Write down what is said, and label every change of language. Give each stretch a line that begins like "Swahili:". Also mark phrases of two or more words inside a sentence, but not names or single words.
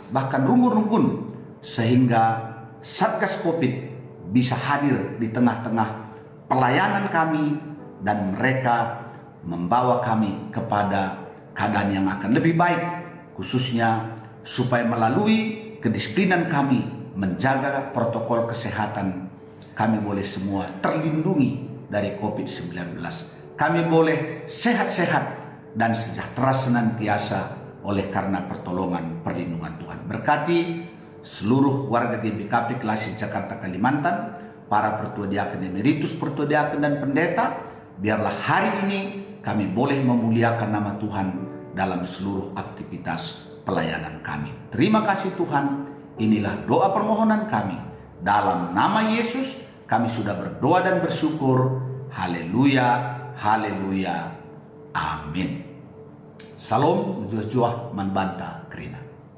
Indonesian: bahkan rumpun-rumpun, sehingga Satgas COVID bisa hadir di tengah-tengah pelayanan kami dan mereka membawa kami kepada keadaan yang akan lebih baik, khususnya supaya melalui kedisiplinan kami menjaga protokol kesehatan, kami boleh semua terlindungi dari COVID-19. Kami boleh sehat-sehat dan sejahtera senantiasa oleh karena pertolongan perlindungan Tuhan. Berkati seluruh warga GBKP Klasis Jakarta Kalimantan, para pertua diaken emeritus, pertua diaken dan pendeta, biarlah hari ini kami boleh memuliakan nama Tuhan dalam seluruh aktivitas pelayanan kami. Terima kasih Tuhan, inilah doa permohonan kami. Dalam nama Yesus kami sudah berdoa dan bersyukur. Haleluya, haleluya, amin.
Batak Karo: Salam, juah-juah, manbanta, krina.